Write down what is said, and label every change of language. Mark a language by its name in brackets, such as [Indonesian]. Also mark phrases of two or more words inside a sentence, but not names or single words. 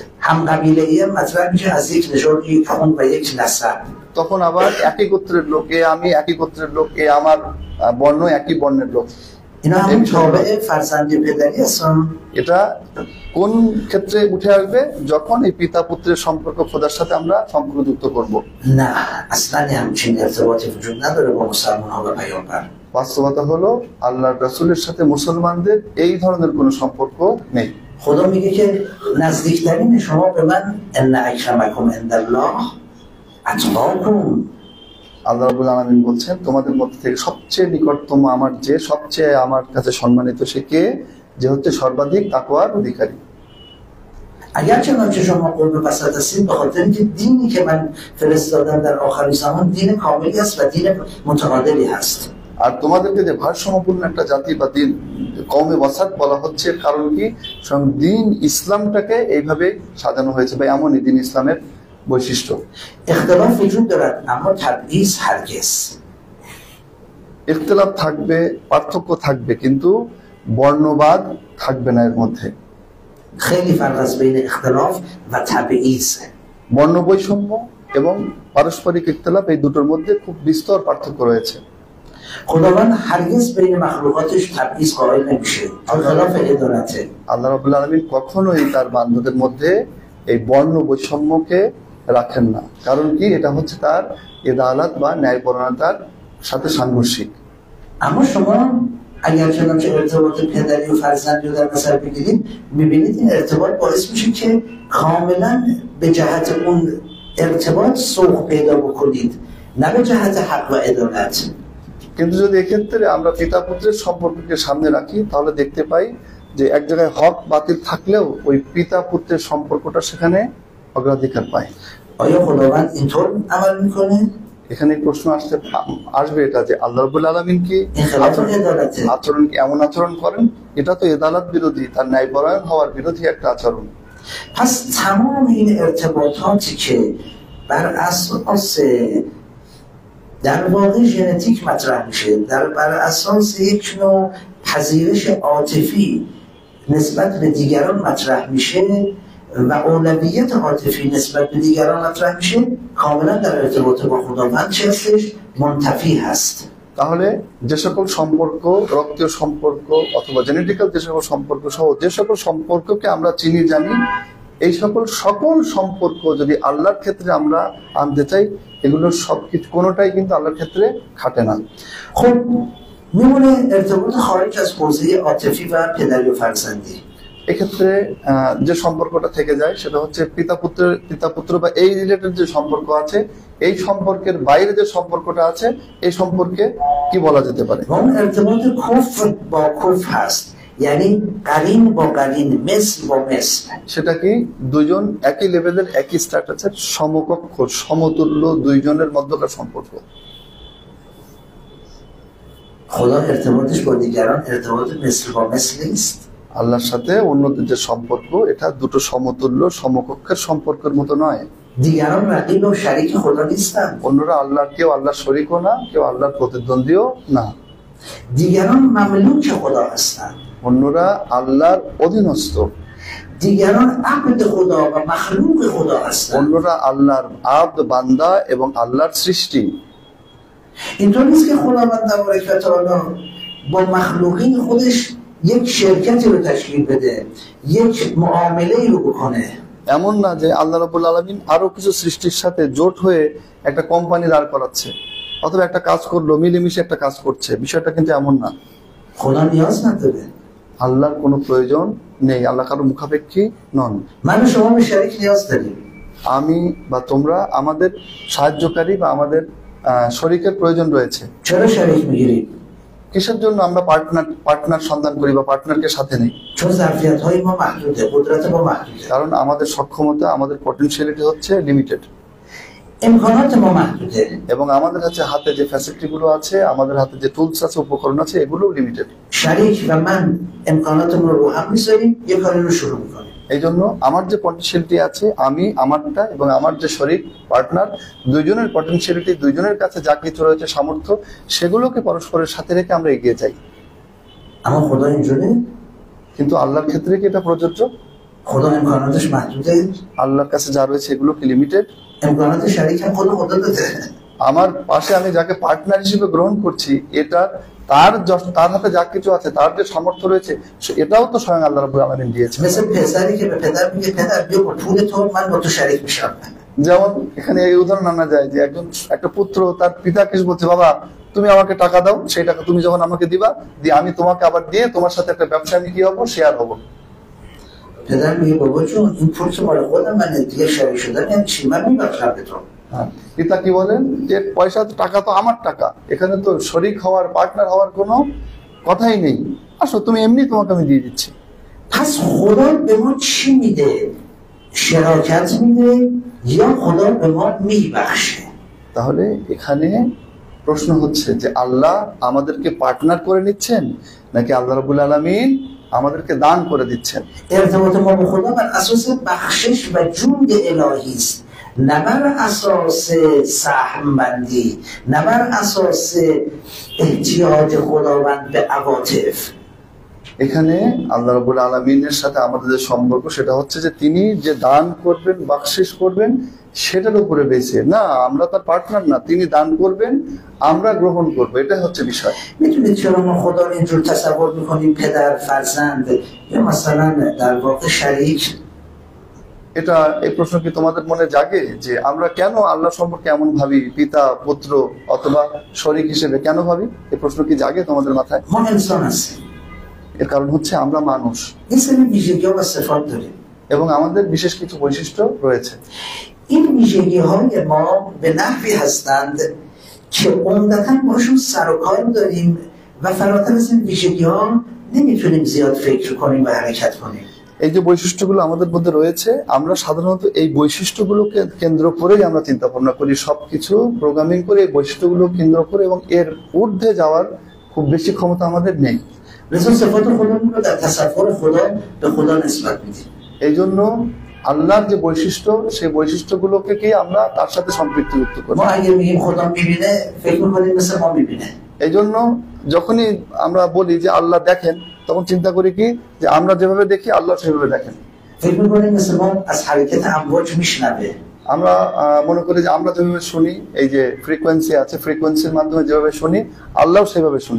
[Persian] هم قبیله‌ای هم مطرح میشه از یک نژاد، یک خون و یک نسب. [Bangla] তখন আবার একই গোত্রের লোক, আমি একই গোত্রের লোক, আমার বর্ণ একই বর্ণের লোক। [Persian] اینا همون تابع فرزند پدری هستن. [Bangla] এটা কোন ক্ষেত্রে উঠে আসবে? যখন এই পিতা পুত্রের সম্পর্ক খোদার সাথে আমরা সম্পর্ক যুক্ত করব। [Persian] نه اصلا همچین ارتباطی وجود نداره با مسلمان ها و پیامبر. [Bangla] বাস্তবতা হলো আল্লাহর রাসূলের সাথে মুসলমানদের এই ধরনের কোনো সম্পর্ক নেই। [Persian] خدا میگه که نزدیکترین شما به من [Arabic] ان اکرمکم عند الله اتقاکم. الله رب العالمين [Bangla] বলছেন তোমাদের মধ্যে থেকে সবচেয়ে নিকটতম আমার যে সবচেয়ে আমার কাছে সম্মানিত সে কে? যে হচ্ছে সর্বাধিক তাকওয়ার অধিকারী। [Persian] اگر چنانچه شما قرب وسط هستید به خاطر اینکه دینی که من فرستادم در آخرین زمان دین کاملی است و دین متعادلی هست. [Bangla] আর তোমাদেরকে যে ভারসাম্যপূর্ণ একটা জাতি বা দিন [Persian] قوم وسط [Bangla] বলা হচ্ছে কারণ কি? স্বয়ং দিন ইসলামটাকে এইভাবে সাজানো হয়েছে বা এমনই দিন ইসলামের বৈশিষ্ট্য। [Persian] اختلاف وجود دارد اما تبعیض هرگز. [Bangla] ইখতিলাফ থাকবে, পার্থক্য থাকবে, কিন্তু বর্ণবাদ থাকবে না এর মধ্যে। [Persian] خیلی فرق است بین اختلاف و تبعیض. [Bangla] বর্ণ বৈষম্য এবং পারস্পরিক ইখতিলাফ এই দুটোর মধ্যে খুব বিস্তর পার্থক্য রয়েছে। [Persian] خداوند هرگز بین مخلوقاتش تبعیض قائل نمیشه. خلاف عدالته. [Arabic] الله رب العالمين [Bangla] কখনোই তার বান্দাদের মধ্যে এই বর্ণ বৈষম্যকে রাখেন না। কারণ কি? এটা হচ্ছে তার ইদালাত বা ন্যায়পরায়ণতার সাথে সাংঘর্ষিক। [Persian] اما شما اگر چنانچه ارتباط پدری و فرزندی رو در نظر بگیرید میبینید این ارتباط باعث میشه که کاملا به جهت اون ارتباط سوق پیدا بکنید نه به جهت حق و عدالت. [Bangla] কিন্তু যদি এক্ষেত্রে আমরা পিতা পুত্রের সম্পর্ককে সামনে রাখি তাহলে দেখতে পাই যে এক জায়গায় হক বাতিল থাকলেও ওই পিতা পুত্রের সম্পর্কটা সেখানে অগ্রাধিকার পায়। [Persian] آیا خداوند اینطور عمل میکنه؟ [Bangla] এখানে প্রশ্ন আসবে এটা যে [Arabic] الله رب العالمين [Bangla] কি আচরণ কি এমন আচরণ করেন? এটা তো এদালাত বিরোধী, তার ন্যায়পরায়ণ হওয়ার বিরোধী একটা আচরণ। [Persian] پس تمام این ارتباطاتی که بر اساس در واقع ژنتیک مطرح میشه، بر اساس یک نوع پذیرش عاطفی نسبت به دیگران مطرح میشه و اولویت عاطفی نسبت به دیگران مطرح میشه، کاملا در ارتباط با خداوند چه هستش؟ منتفی هست. [Bangla] তাহলে যে সকল সম্পর্ক রক্তীয় সম্পর্ক অথবা জেনেটিক্যাল যে সকল সম্পর্ক সহ যে সকল সম্পর্ককে আমরা চিনি জানি, এই সকল সম্পর্ক যদি আল্লাহর ক্ষেত্রে আমরা আনতে চাই, এগুলোর সবকিছু কোনোটাই কিন্তু আল্লাহর ক্ষেত্রে খাটে না। [Persian] خب میمونه ارتباط خارج از حوزه عاطفی و پدری و فرزندی. [Bangla] এক্ষেত্রে যে সম্পর্কটা থেকে যায় সেটা হচ্ছে পিতা পুত্র বা এই রিলেটেড যে সম্পর্ক আছে, এই সম্পর্কের বাইরে যে সম্পর্কটা আছে এই সম্পর্কে কি বলা যেতে পারে? [Persian] اون ارتباط کفر با کفر هست، یعنی قرین با قرین، مثل با مثل. [Bangla] সেটা কি? দুইজন একই লেভেলের একই স্ট্যাটাসের সমকক্ষ সমতুল্য দুইজনের মধ্যকার সম্পর্ক। [Persian] خدا ارتباطش با دیگران ارتباط مثل با مثل نیست. [Bangla] আল্লাহর সাথে অন্যদের যে সম্পর্ক এটা দুটো সমতুল্য সমকক্ষের সম্পর্কের মতো নয়। [Persian] دیگران رقیب و شریک خدا نیستند. [Bangla] অন্যরা আল্লাহর কেউ আল্লাহর শরীকও না, কেউ আল্লাহর প্রতিদ্বন্দ্বীও না। [Persian] دیگران مملوک خدا هستند. [Bangla] অন্যরা আল্লাহর অধীনস্থ। [Persian] دیگران عبد خدا و مخلوق خدا هستند. [Bangla] অন্যরা আল্লাহর আব্দ বান্দা এবং আল্লাহর সৃষ্টি। [Persian] اینطور نیست که خداوند [Arabic] تبارک و تعالی [Persian] با مخلوقین خودش یک شرکتی رو تشکیل بده، یک معامله‌ای رو بکنه. [Bangla] এমন না যে [Arabic] الله رب العالمين [Bangla] আরো কিছু সৃষ্টির সাথে জোট হয়ে একটা কোম্পানি দাঁড় করাচ্ছে অথবা একটা কাজ করলো, মিলেমিশে একটা কাজ করছে, বিষয়টা কিন্তু এমন না। [Persian] خدا نیاز نداره. [Bangla] আল্লাহর কোনো প্রয়োজন নেই, আল্লাহ কারো মুখাপেক্ষী নন। [Persian] من و شما به شریک نیاز داریم. [Bangla] আমি বা তোমরা আমাদের সাহায্যকারী বা আমাদের শরীকের প্রয়োজন রয়েছে। [Persian] چرا شریک میگیریم؟ [Bangla] কিসের জন্য আমরা পার্টনার সন্ধান করি বা পার্টনারকে সাথে নেই? [Persian] چون ظرفیت‌های ما محدوده، قدرت ما محدوده. [Bangla] কারণ আমাদের সক্ষমতা, আমাদের পটেনশিয়ালিটি হচ্ছে লিমিটেড [Persian] امکانات ما محدوده. [Bangla] এবং আমাদের হাতে যে ফ্যাসিলিটি গুলো আছে, আমাদের হাতে যে টুলস আছে, উপকরণ আছে, এগুলো লিমিটেড। [Persian] شریک و من امکاناتمون رو هم می‌ذاریم، یه کاری رو شروع می‌کنیم. [Bangla] এই জন্য আমার যে পটেনশিয়ালিটি আছে, আমি আমারটা এবং আমার যে শরীক পার্টনার, দুইজনের পটেনশিয়ালিটি, দুইজনের কাছে যা কিছু রয়েছে সামর্থ্য, সেগুলোকে পরস্পরের সাথে রেখে আমরা এগিয়ে যাই। [Persian] اما خدا اینجوری؟ [Bangla] কিন্তু আল্লাহর ক্ষেত্রে কি এটা প্রযোজ্য? [Persian] خدا امکاناتش محدوده. [Bangla] আল্লাহর কাছে যা রয়েছে এগুলো কি লিমিটেড? [Persian] امکانات شریک هم خدا داده. [Bangla] আমার পাশে আমি যাকে পার্টনার হিসেবে গ্রহণ করছি, এটা তার হাতে যা কিছু আছে, তার যে সামর্থ্য রয়েছে, এটাও তো স্বয়ং [Arabic] الله رب العالمين [Bangla] দিয়েছেন। [Persian] مثل پسری که به پدر میگه پدر بیا با پول تو من با تو شریک میشم. যেমন এখানে এই উদাহরণ আনা যায় যে একটা পুত্র তার পিতাকে বলছে, বাবা তুমি আমাকে টাকা দাও, সেই টাকা তুমি যখন আমাকে দিবা, দিয়ে আমি তোমাকে আবার দিয়ে তোমার সাথে একটা ব্যবসা আমি কি হবো, শেয়ার হবো। پدر میگه بابا جون این پول که مال خودم منه دیگه شریک شدن یعنی چی؟ من میبخشم به تو. [Bangla] পিতা কি বলেন যে পয়সা তো, টাকা তো আমার টাকা, এখানে তো শরিক হওয়ার, পার্টনার হওয়ার কোনো কথাই নেই, আসো তুমি এমনি তোমাকে আমি দিয়ে দিচ্ছি। [Persian] پس خدا به ما چی میده؟ شراکت میده یا خدا به ما میبخشه؟ [Bangla] তাহলে এখানে প্রশ্ন হচ্ছে যে আল্লাহ আমাদেরকে পার্টনার করে নিচ্ছেন, নাকি [Arabic] الله رب العالمين [Bangla] আমাদেরকে দান করে দিচ্ছেন? [Persian] ارتباط ما با خدا بر اساس بخشش و جود الهی است، نه بر اساس سهم بندی، نه بر اساس احتیاج خداوند به عواطف. [Bangla] এখানে আল্লাহ রাব্বুল আলামিনের সাথে আমাদের যে সম্পর্ক, সেটা হচ্ছে যে তিনি যে দান করবেন, বাকশিশ করবেন, সেটার উপরে বেঁচে না, আমরা তার পার্টনার না, তিনি দান করবেন, আমরা গ্রহণ করবো, এটাই হচ্ছে বিষয়। [Persian] میتونید چرا ما خدا رو اینجور تصور میکنیم پدر فرزند یا مثلا در واقع شریک؟ [Bangla] এটা, এই প্রশ্ন কি তোমাদের মনে জাগে যে আমরা কেন আল্লাহ সম্পর্কে এমন ভাবি, পিতা পুত্র অথবা শরীক হিসেবে কেন ভাবি? এই প্রশ্ন কি জাগে তোমাদের মাথায়? [Persian] ما انسان هستیم، [Bangla] এর কারণ হচ্ছে আমরা মানুষ [Persian] این سری ویژگی‌ها و صفات داریم. [Bangla] এবং আমাদের বিশেষ কিছু বৈশিষ্ট্য রয়েছে। [Persian] این ویژگی‌های ما به نحوی هستند که عمدتاً باشون سر و کار داریم و فراتر از این ویژگی‌ها نمیتونیم زیاد فکر کنیم و حرکت کنیم. [Bangla] এই যে বৈশিষ্ট্যগুলো আমাদের মধ্যে রয়েছে, আমরা সাধারণত এই বৈশিষ্ট্যগুলোকে কেন্দ্র করেই আমরা চিন্তা ভাবনা করি, সবকিছু প্রোগ্রামিং করে এই বৈশিষ্ট্যগুলো কেন্দ্র করে, এবং এর ঊর্ধ্বে যাওয়ার খুব বেশি ক্ষমতা আমাদের নেই। [Persian] لذا صفات خودمون رو در تصور خدا به خدا نسبت میدیم. [Bangla] এই জন্য আল্লাহর যে বৈশিষ্ট্য, সেই বৈশিষ্ট্যগুলোকে কি আমরা তার সাথে সম্পৃক্তযুক্ত করি। [Persian] ما اگه میگیم خدا میبینه فکر میکنیم مثل ما میبینه. [Bangla] এই জন্য যখনই আমরা বলি যে আল্লাহ দেখেন, তখন চিন্তা করি কি যে আমরা যেভাবে দেখি আল্লাহ সেভাবে দেখেন। [Persian] فکر میکنیم مثل ما از حرکت امواج میشنوه. [Bangla] আমরা মনে করি যে আমরা যেভাবে শুনি, এই যে ফ্রিকোয়েন্সি আছে, ফ্রিকোয়েন্সির মাধ্যমে যেভাবে শুনি, আল্লাহ সেভাবে শুনেন।